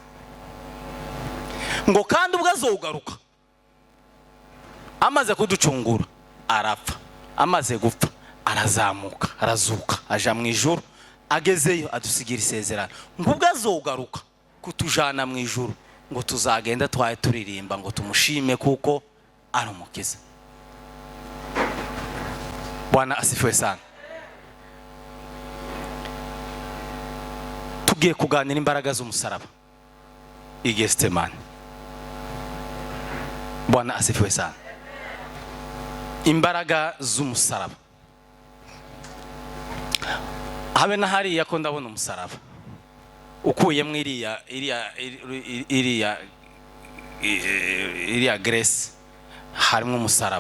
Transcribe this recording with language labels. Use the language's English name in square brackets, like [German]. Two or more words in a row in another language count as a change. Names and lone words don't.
[Kinyarwanda] Ngo kandi ubwo azogaruka amaze kuducungura arapfa, amaze gupfa arazamuka arazuka aja mu ijuru. Agezeyo adusigira isezerano ngo ubwo azogaruka kutujana mu ijuru ngo tuzagenda twaye turirimba ngo tumushime kuko ari umukiza. [Swahili] Bwana asifiwe sana. [Kinyarwanda] Tugiye kuganira imbaraga z'umusaraba i Gethsemane. [Swahili] Bwana asifiwe sana. [Kinyarwanda] Imbaraga z'umusaraba. Habe na hariya ko ndabona umusaraba ukuyemo iriya Grace harimo umusaraba.